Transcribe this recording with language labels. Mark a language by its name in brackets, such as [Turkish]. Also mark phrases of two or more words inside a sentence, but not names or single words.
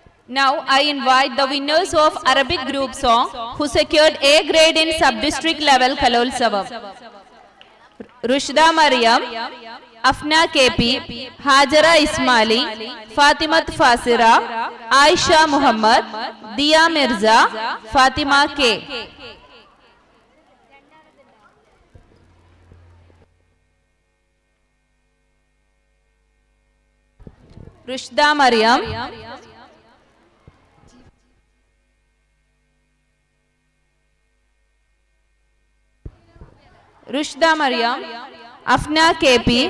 [English] Now I invite the winners of Arabic group song who secured A grade in sub-district level Kalolsavam. Rushda Mariam, Afna KP, Hajara Ismaili, Fatimat Fasira, Aisha Muhammad, Dia Mirza, Fatima K. Rushda Mariam, Rushda Mariam, Afna KP,